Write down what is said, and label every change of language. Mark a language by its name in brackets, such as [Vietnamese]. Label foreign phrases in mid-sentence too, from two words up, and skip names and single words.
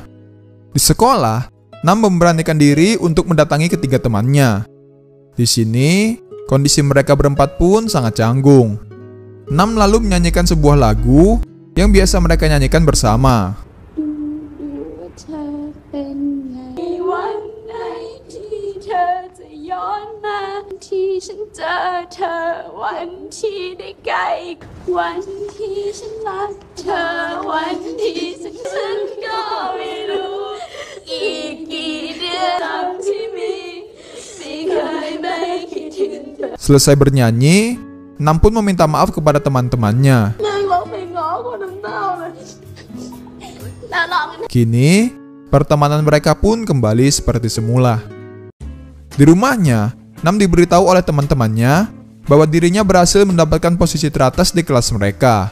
[Indonesian] Di sekolah, Nam memberanikan diri untuk mendatangi ketiga temannya. Di sini, kondisi mereka berempat pun sangat canggung. Nam lalu menyanyikan sebuah lagu yang biasa mereka nyanyikan bersama. [Thai] เธอจะย้อนมาที่ฉันเจอเธอวันที่ได้ใกล้วันที่ฉันรักเธอวันที่ฉันก็ไม่รู้อีกกี่เดือนที่ไม่เคยไม่คิดถึงเธอ [Indonesian] Selesai bernyanyi, Nam pun meminta maaf kepada teman-temannya. Kini, pertemanan mereka pun kembali seperti semula. Di rumahnya, Nam diberitahu oleh teman-temannya bahwa dirinya berhasil mendapatkan posisi teratas di kelas mereka.